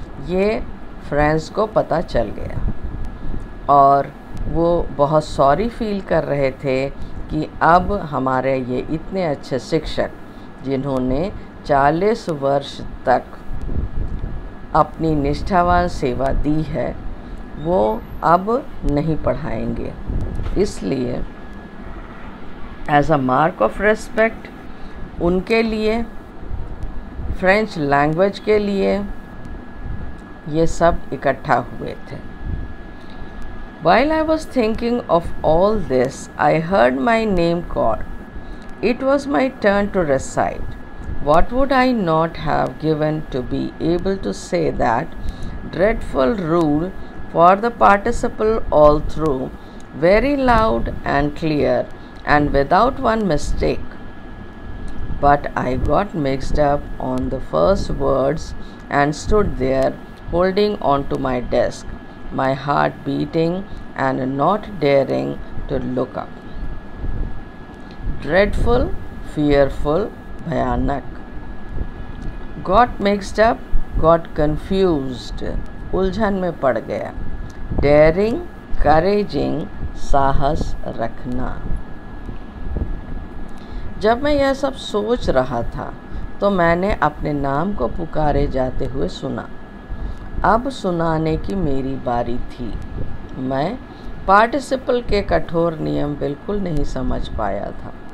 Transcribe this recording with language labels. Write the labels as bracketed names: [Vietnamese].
[Hindi] ये फ्रेंड्स को पता चल गया और वो बहुत सॉरी फील कर रहे थे कि अब हमारे ये इतने अच्छे शिक्षक जिन्होंने 40 वर्ष तक अपनी निष्ठावान सेवा दी है, वो अब नहीं पढ़ाएंगे. इसलिए [English] as a mark of respect [Hindi] उनके लिए, फ्रेंच लैंग्वेज के लिए ये सब इकट्ठा हुए थे. [English] While I was thinking of all this, I heard my name called. It was my turn to recite. What would I not have given to be able to say that dreadful rule for the participle all through, very loud and clear and without one mistake. But I got mixed up on the first words and stood there holding on to my desk, my heart beating and not daring to look up. Dreadful, fearful, [Hindi] भयानक. [English] Got mixed up, got confused, [Hindi] उलझन में पड़ गया. [English] Daring, couraging, [Hindi] साहस रखना. जब मैं यह सब सोच रहा था तो मैंने अपने नाम को पुकारे जाते हुए सुना. अब सुनाने की मेरी बारी थी. मैं पार्टिसिपल के कठोर नियम बिल्कुल नहीं समझ पाया था.